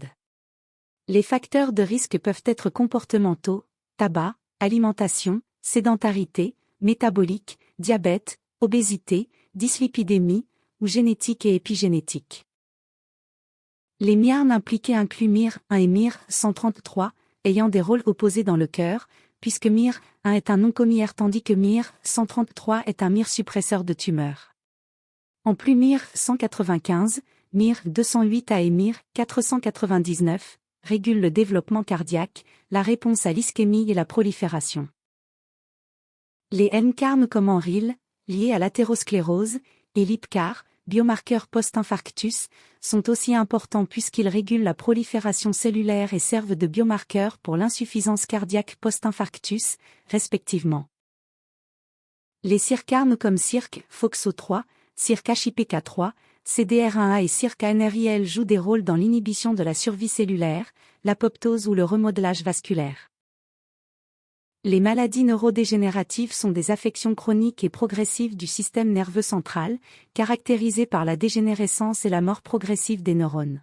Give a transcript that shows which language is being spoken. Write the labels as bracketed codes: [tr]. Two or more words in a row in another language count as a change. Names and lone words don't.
[fr] Les facteurs de risque peuvent être comportementaux, tabac, alimentation, sédentarité, métabolique, diabète, obésité, dyslipidémie, ou génétique et épigénétique. Les mRNA impliqués incluent MIR1 et MIR133, ayant des rôles opposés dans le cœur, puisque MIR1 est un oncomIR tandis que MIR133 est un MIR suppresseur de tumeurs. En plus MIR195, MIR208A et MIR499 régulent le développement cardiaque, la réponse à l'ischémie et la prolifération. Les nCARN comme ENRIL, liés à l'athérosclérose, et l'IPCAR, biomarqueurs post-infarctus, sont aussi importants puisqu'ils régulent la prolifération cellulaire et servent de biomarqueurs pour l'insuffisance cardiaque post-infarctus, respectivement. Les circARN comme CIRC-FOXO3, CIRC-HIPK3, CDR1A et CIRC-ANRIL jouent des rôles dans l'inhibition de la survie cellulaire, l'apoptose ou le remodelage vasculaire. Les maladies neurodégénératives sont des affections chroniques et progressives du système nerveux central, caractérisées par la dégénérescence et la mort progressive des neurones.